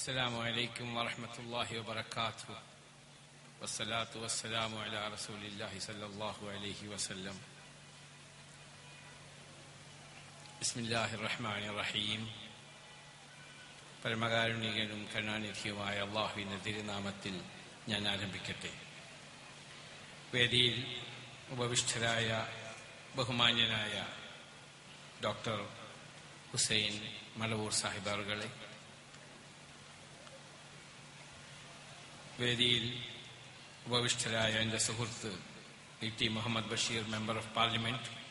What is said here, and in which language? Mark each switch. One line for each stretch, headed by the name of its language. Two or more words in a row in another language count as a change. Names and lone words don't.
Arabic: السلام عليكم ورحمة الله وبركاته والصلاة والسلام على رسول الله صلى الله عليه وسلم بسم الله الرحمن الرحيم
Malayalam: പരമകാരുണികനും കരുണാനിധിയുമായ അല്ലാഹുവിന്റെ തിരുനാമത്തിൽ ഞാൻ ആരംഭിക്കട്ടെ. വേദിയിൽ ഉപവിഷ്ടരായ ബഹുമാന്യനായ ഡോക്ടർ ഹുസൈൻ മലവൂർ സാഹിബ് അവറുകളെ, വേദിയിൽ ഉപവിഷ്ടരായ എൻ്റെ സുഹൃത്ത് ടി മുഹമ്മദ് ബഷീർ,
English: member of parliament,